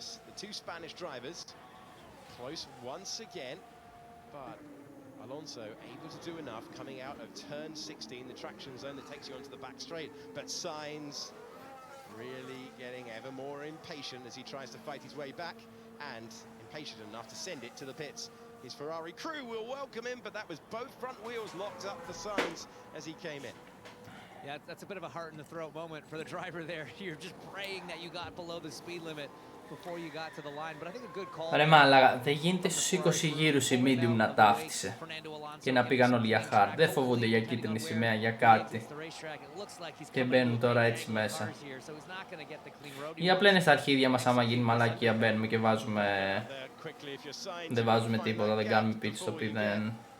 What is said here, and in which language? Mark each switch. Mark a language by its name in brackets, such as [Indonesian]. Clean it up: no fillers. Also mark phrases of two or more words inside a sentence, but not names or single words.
[English] The two Spanish drivers close once again, but Alonso able to do enough coming out of turn 16, the traction zone that takes you onto the back straight, but Sainz really getting ever more impatient as he tries to fight his way back, and impatient enough to send it to the pits His Ferrari crew will welcome him, but that was both front wheels locked up for signs as he came in. Yeah, that's a bit of a heart in the throat moment for the driver there. You're just praying that you got below the speed limit before you got to the line, but I think a good call. [Greek] Ρε μαλάκα, δεν γίνεται στους 20 γύρους η medium να ταύτισε και να πήγαν όλοι για hard. Δεν φοβούνται για κίτρινη σημαία, για κάτι. Και μπαίνουν τώρα έτσι μέσα. Ή απλά είναι στα αρχίδια μας, άμα γίνει μαλακία μπαίνουμε και βάζουμε... Δεν βάζουμε τίποτα, δεν κάνουμε [English] pit stop [Greek] ή δεν...